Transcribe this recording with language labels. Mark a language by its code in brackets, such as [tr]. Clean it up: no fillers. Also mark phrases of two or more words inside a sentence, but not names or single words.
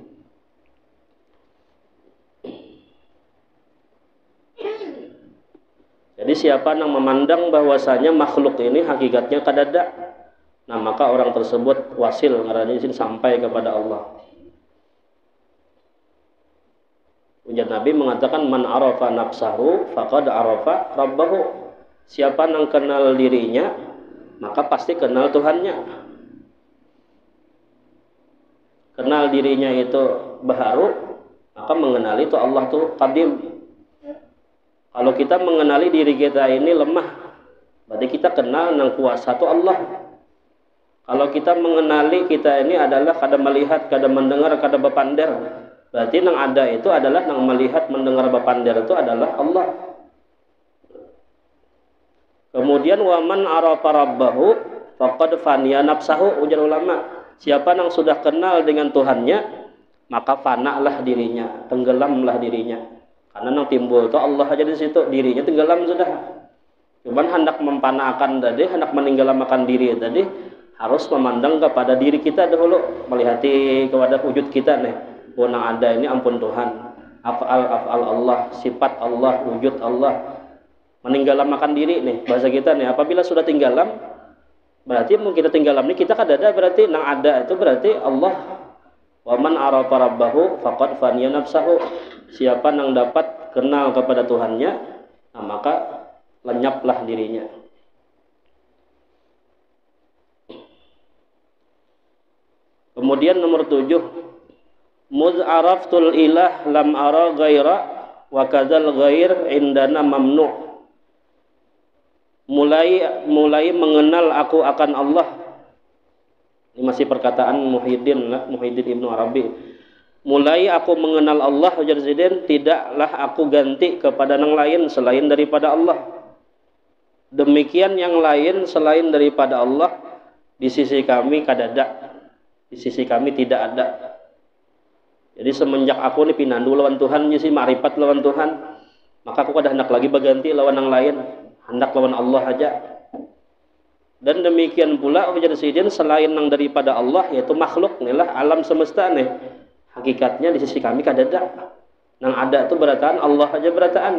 [bjn] Jadi siapa yang memandang bahwasanya makhluk ini hakikatnya kadada, nah maka orang tersebut wasil ngarannya sampai kepada Allah. Ujar Nabi mengatakan [ar] من عرف نفسه فقد عرف ربه. [id] Siapa yang kenal dirinya maka pasti kenal Tuhannya. [bjn] Kenal dirinya itu baharu maka mengenali itu Allah tuh qadim. Kalau kita mengenali diri kita ini lemah, berarti kita kenal nang kuasa itu Allah. Kalau kita mengenali kita ini adalah kada melihat, kada mendengar, kada bepander, berarti nang ada itu adalah nang melihat, mendengar, bepander itu adalah Allah. [ar] Kemudian ومن عرف ربه فقد فني نفسه, [bjn] ujar ulama. Siapa nang sudah kenal dengan Tuhannya, maka fanalah dirinya, tenggelamlah dirinya. Karena nang timbul itu Allah aja di situ, dirinya tenggelam sudah. Cuman hendak mempanakan tadi, hendak meninggalkan diri tadi, harus memandang kepada diri kita dahulu, melihati kepada wujud kita nih. Nang ada ini ampun Tuhan, [ar] أفعال الله, [bjn] sifat Allah, wujud Allah. Meninggalkan diri nih, bahasa kita nih. Apabila sudah tinggalam, berarti mungkin kita tinggalam nih kita kadada, berarti nang ada itu berarti Allah. [ar] ومن عرف ربه فقد فني نفسه. [id] Siapa yang dapat kenal kepada Tuhannya, nah maka lenyaplah dirinya. Kemudian nomor 7, [ar] مذ عرفت الإله لم أر غيرا وكذا الغير عندنا ممنوع. [id] Mulai mengenal aku akan Allah. Ini masih perkataan Muhyiddin Ibnu Arabi. [bjn] Mulai aku mengenal Allah, ujar Zaidin, tidaklah aku ganti kepada yang lain selain daripada Allah. Demikian yang lain selain daripada Allah di sisi kami kadada, di sisi kami tidak ada. Jadi semenjak aku ini pinandu lawan Tuhan, si ma'rifat lawan Tuhan, maka aku kada hendak lagi berganti lawan yang lain, hendak lawan Allah aja. Dan demikian pula ujar Zaidin selain yang daripada Allah yaitu makhluk inilah alam semesta nih. Hakikatnya di sisi kami kadada. Nang ada itu berataan Allah aja berataan.